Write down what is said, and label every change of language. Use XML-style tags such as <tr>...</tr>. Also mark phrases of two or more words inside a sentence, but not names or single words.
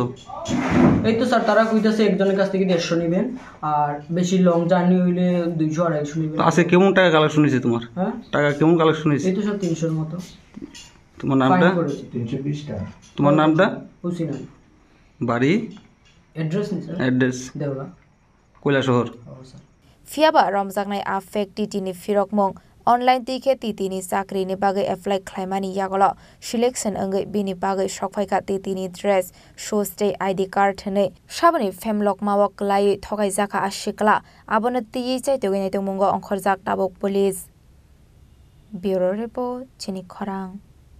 <bn>এই তো স্যার তারা কইতাছে একজনের কাছ থেকে 150 নেবেন আর বেশি</bn> <en>long journey</en> <bn>হইলে 200 250 নেবেন আজকে কেমন টাকা কালেকশন হইছে তোমার টাকা কেমন কালেকশন হইছে এই তো স্যার 300 এর মতো তোমার নামটা 320 টাকা তোমার নামটা হুসিনা বাড়ি অ্যাড্রেস নি স্যার অ্যাড্রেস দেওরা কৈলাসহর</bn> <trp>fiaba romjaknai affect titini firokmong online tike titini chakri ni bagai apply khlaimani yagolo selection angai bini bagai sokphaika titini dress shows day</trp> <en>id card</en> <trp>ne sabani femlok mawak lai thogai jaka ashikla abona tiyi chai togai nai tongmungo onkhorjak tabok</trp> <en>police bureau report</en> <trp>chini khorang</trp>